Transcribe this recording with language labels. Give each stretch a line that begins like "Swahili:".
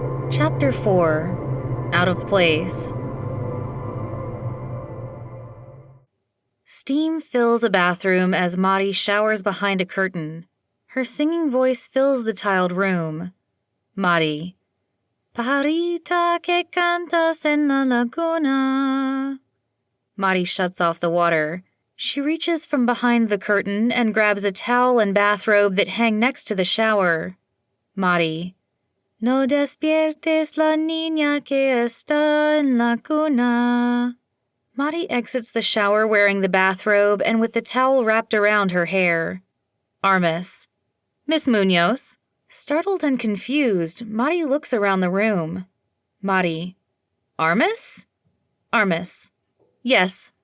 English: Chapter 4, Out of Place. Steam fills a bathroom as Marty showers behind a curtain. Her singing voice fills the tiled room. Marty.
Spanish: Pajarita que cantas en la laguna.
English: Marty shuts off the water. She reaches from behind the curtain and grabs a towel and bathrobe that hang next to the shower. Marty.
Spanish: No despiertes la niña que está en la cuna.
English: Marty exits the shower wearing the bathrobe and with the towel wrapped around her hair. Armis. Miss Munoz. Startled and confused, Marty looks around the room. Marty. Armis? Armis. Yes.